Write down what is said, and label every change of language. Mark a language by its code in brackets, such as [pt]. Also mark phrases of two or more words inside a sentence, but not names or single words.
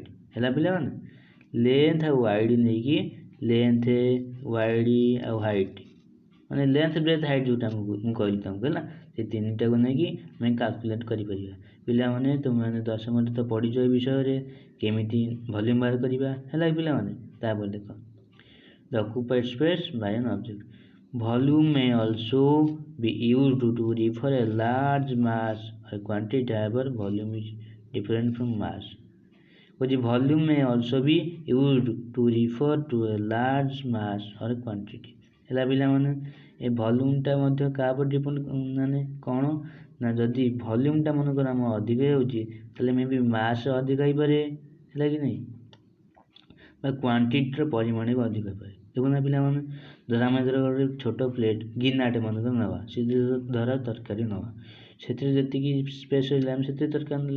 [or] ହେଲା ପିଲାମାନେ, ଲେନ୍ଥ ଆଉ ୱାଇଡ୍ ନେଇକି [en] length width [or] ଆଉ ହାଇଟ୍ ମାନେ [en] length breadth height [or] ଯେଉଁଟା ମୁଁ କହିଲି ତମକୁ ହେଲା, ସେ ତିନିଟାକୁ ନେଇକି ଆମେ କାଲକୁଲେଟ୍ କରିପାରିବା। ପିଲାମାନେ ତୁମେମାନେ ଦଶମରେ ତ ପଢ଼ିଛ ଏ ବିଷୟରେ କେମିତି ଭଲ୍ୟୁମ୍ ବାହାର କରିବା। ହେଲା ପିଲାମାନେ, ତାପରେ ଦେଖ [en] the occupied space by an object. Volume may also be used to refer a large mass or quantity, however volume is different from mass. Volume may also be used to refer to a large mass or quantity. [or] ହେଲା ପିଲାମାନେ, ଏ ଭଲ୍ୟୁମ୍ଟା ମଧ୍ୟ କାହା ଉପରେ ଡିପେଣ୍ଡ ମାନେ କ'ଣ ନା ଯଦି ଭଲ୍ୟୁମ୍ଟା ମନେକର ଆମ ଅଧିକ ହେଉଛି ତାହେଲେ ମେ ବି ମାସ୍ ଅଧିକ ହେଇପାରେ, ହେଲା କି ନାହିଁ, ବା କ୍ୱାଣ୍ଟିଟିର ପରିମାଣ ବି ଅଧିକ ହେଇପାରେ। ଦେଖୁନା ପିଲାମାନେ, ଧର ଆମେ ଗୋଟେ ଛୋଟ ପ୍ଲେଟ୍ ଗିନାଟେ ମନେକର ନେବା, ସେଥିରେ ଧର ତରକାରୀ ନେବା, ସେଥିରେ ଯେତିକି ସ୍ପେସ୍ ରହିଲା ଆମେ ସେଥିରେ ତରକାରୀ ନେଲେ।